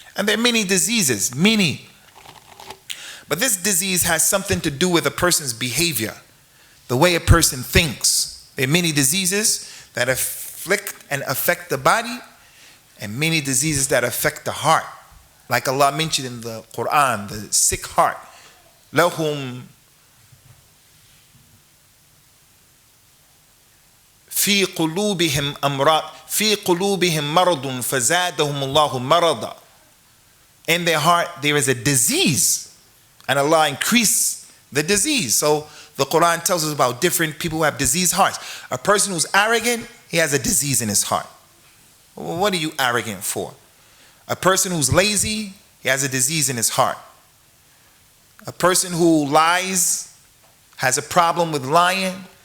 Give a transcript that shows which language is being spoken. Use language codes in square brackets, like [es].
[en] And there are many diseases, many. But this disease has something to do with a person's behavior, the way a person thinks. There are many diseases that afflict and affect the body, and many diseases that affect the heart. Like Allah mentioned in the Quran, the sick heart. [ar] لَهُمْ في قلوبهم أمراض في قلوبهم مرض فزادهم الله مرضا. [en] In their heart there is a disease, and Allah increased the disease. So the Quran tells us about different people who have diseased hearts. A person who's arrogant, he has a disease in his heart. Well, what are you arrogant for? A person who's lazy, he has a disease in his heart. A person who lies, has a problem with lying,